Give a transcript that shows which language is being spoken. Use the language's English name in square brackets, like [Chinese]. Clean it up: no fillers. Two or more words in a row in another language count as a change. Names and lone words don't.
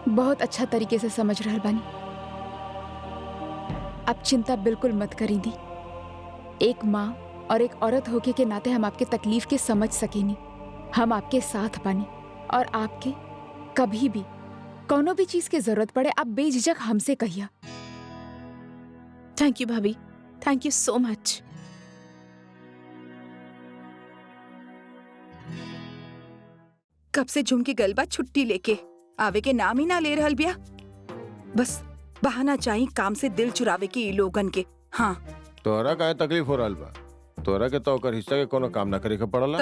[Bhojpuri] बहुत अच्छा तरीके से समझ रहल बानी। आप चिंता बिल्कुल मत करी दी। एक माँ और एक औरत होके के नाते हम आपके तकलीफ के समझ सकेनी। हम आपके साथ बानी और आपके कभी भी कोनो भी चीज की जरूरत पड़े आप बेझिझक हमसे कहिया। [English] Thank you bhabhi, thank you so much. [Bhojpuri] कब से झुमकी गलबा छुट्टी लेके आवे के नाम ही ना ले रहल बिया। बस बहाना चाहिए काम से दिल चुरावे के ई लोगन के। हाँ तोहरा काहे तकलीफ हो रहल बा? तोहरा के तो ओकर हिस्सा के कोनो काम ना करे के पड़ला।